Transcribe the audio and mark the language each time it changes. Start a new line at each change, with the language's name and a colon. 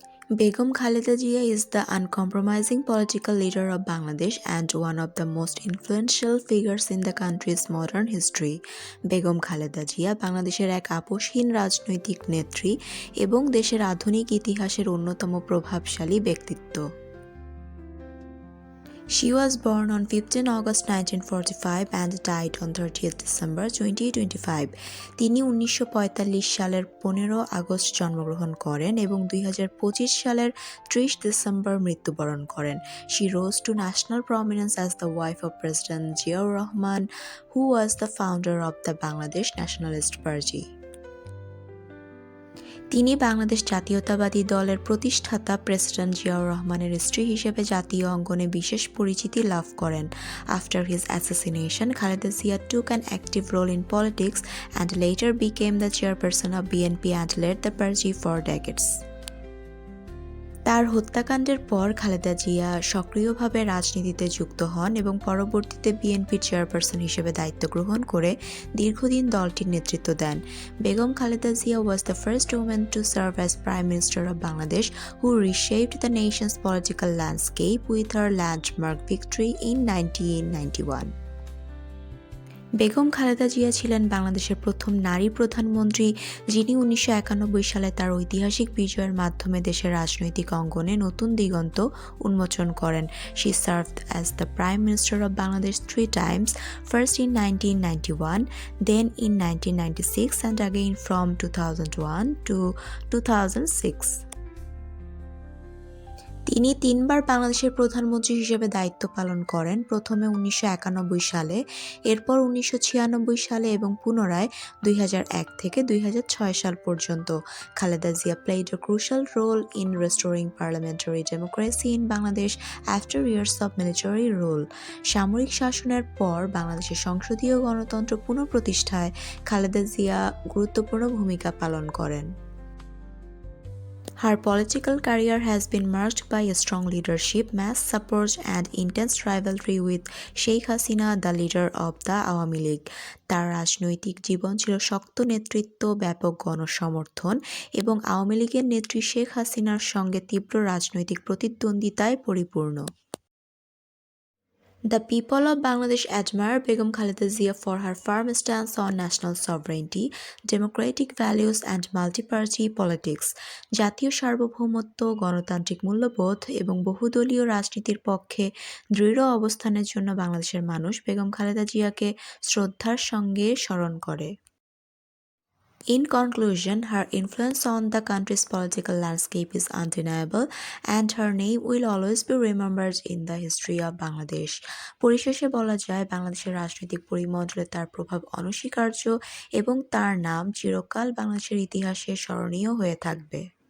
English: Begum Khaleda Zia is the uncompromising political leader of Bangladesh and one of the most influential figures in the country's modern history.
Bangla: Begum Khaleda Zia বাংলাদেশের এক আপোষহীন রাজনৈতিক নেত্রী এবং দেশের আধুনিক ইতিহাসের অন্যতম প্রভাবশালী ব্যক্তিত্ব।
English: She was born on 15 August 1945 and died on 30th December 2025.
Bangla: তিনি 1945 সালের 15 আগস্ট জন্মগ্রহণ করেন এবং 2025 সালের 30 ডিসেম্বর মৃত্যুবরণ করেন।
English: She rose to national prominence as the wife of President Ziaur Rahman, who was the founder of the Bangladesh Nationalist Party.
Bangla: তিনি বাংলাদেশ জাতীয়তাবাদী দলের প্রতিষ্ঠাতা প্রেসিডেন্ট জিয়াউর রহমানের স্ত্রী হিসেবে জাতীয় অঙ্গনে বিশেষ পরিচিতি লাভ করেন।
English: After his assassination, Khaleda Zia took an active role in politics and later became the chairperson of BNP and led the party for decades.
Bangla: তার হত্যাকাণ্ডের পর খালেদা জিয়া সক্রিয়ভাবে রাজনীতিতে যুক্ত হন এবং পরবর্তীতে বিএনপির চেয়ারপারসন হিসেবে দায়িত্ব গ্রহণ করে দীর্ঘদিন দলটির নেতৃত্ব দেন।
English: Begum Khaleda Zia was the first woman to serve as Prime Minister of Bangladesh who reshaped the nation's political landscape with her landmark victory in 1991.
Bangla: Begum Khaleda Zia ছিলেন বাংলাদেশের প্রথম নারী প্রধানমন্ত্রী যিনি 1991 সালে তার ঐতিহাসিক বিজয়ের মাধ্যমে দেশের রাজনৈতিক অঙ্গনে নতুন দিগন্ত উন্মোচন করেন।
English: She served as the Prime Minister of Bangladesh 3 times, first in 1991, then in 1996 and again from 2001 to 2006.
Bangla: তিনি তিনবার বাংলাদেশের প্রধানমন্ত্রী হিসেবে দায়িত্ব পালন করেন, প্রথমে 1991 সালে, এরপর 1996 সালে এবং পুনরায় 2001 থেকে 2006 সাল পর্যন্ত।
English: Khaleda Zia played a crucial role in restoring parliamentary democracy in Bangladesh after years of military rule.
Bangla: সামরিক শাসনের পর বাংলাদেশের সংসদীয় গণতন্ত্র পুনঃপ্রতিষ্ঠায় খালেদা জিয়া গুরুত্বপূর্ণ ভূমিকা পালন করেন।
English: Her political career has been marked by a strong leadership, mass support, and intense rivalry with Sheikh Hasina, the leader of the Awami League.
Bangla: তার রাজনৈতিক জীবন ছিল শক্ত নেতৃত্ব, ব্যাপক গণসমর্থন এবং আওয়ামী লীগের নেত্রী শেখ হাসিনার সঙ্গে তীব্র রাজনৈতিক প্রতিদ্বন্দ্বিতায় পরিপূর্ণ।
English: The people of Bangladesh admire Begum Khaleda Zia for her firm stance on national sovereignty, democratic values and multi-party politics.
Bangla: জাতীয় সার্বভৌমত্ব, গণতান্ত্রিক মূল্যবোধ এবং বহুদলীয় রাজনীতির পক্ষে দৃঢ় অবস্থানের জন্য বাংলাদেশের মানুষ বেগম খালেদা জিয়াকে শ্রদ্ধার সঙ্গে স্মরণ করে।
English: In conclusion, her influence on the country's political landscape is undeniable and her name will always be remembered in the history of Bangladesh.
Bangla: পরিশেষে বলা যায় বাংলাদেশের রাজনৈতিক পরিমণ্ডলে তার প্রভাব অনস্বীকার্য এবং তার নাম চিরকাল বাংলাদেশের ইতিহাসে স্মরণীয় হয়ে থাকবে।